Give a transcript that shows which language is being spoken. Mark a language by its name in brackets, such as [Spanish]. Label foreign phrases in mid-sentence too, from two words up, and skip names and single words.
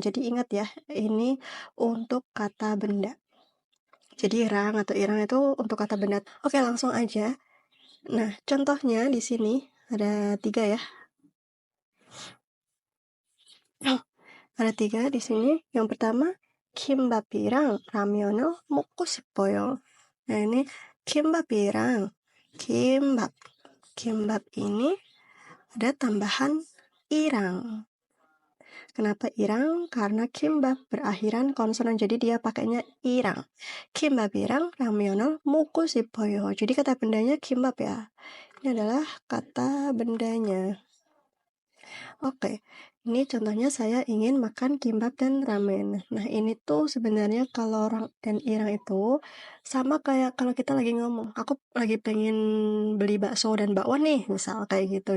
[Indonesian] Jadi ingat ya, ini untuk kata benda. Jadi rang atau irang itu untuk kata benda. Oke, langsung aja. Nah, contohnya di sini ada 3 ya. Ada 3 di sini. Yang pertama, [Korean] kimbap이랑 라면을 먹고 싶어요. [Indonesian] Nah, ini kimbap이랑 kimbap. Kimbap ini ada tambahan irang. Kenapa irang? Karena kimbap berakhiran konsonan, jadi dia pakainya irang. [Korean] Kimbap이랑 라면을 먹고 싶어요. [Indonesian] Jadi kata bendanya kimbap ya. Ini adalah kata bendanya. Oke, ini contohnya saya ingin makan kimbap dan ramen. Nah, ini tuh sebenarnya kalau orang dan irang itu sama kayak kalau kita lagi ngomong, aku lagi pengen beli bakso dan bakwan nih, misal kayak gitu.